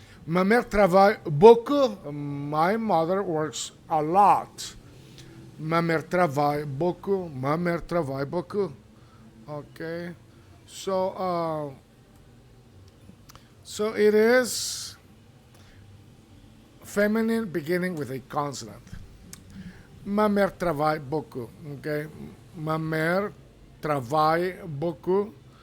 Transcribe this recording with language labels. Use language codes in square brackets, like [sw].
[fr] Ma mère travaille beaucoup. [en] My mother works a lot. [fr] Ma mère travaille beaucoup. Ma mère travaille beaucoup. [en] Okay. So it is feminine beginning with a consonant. [fr] Ma mère travaille beaucoup. Okay. Ma mère travaille beaucoup.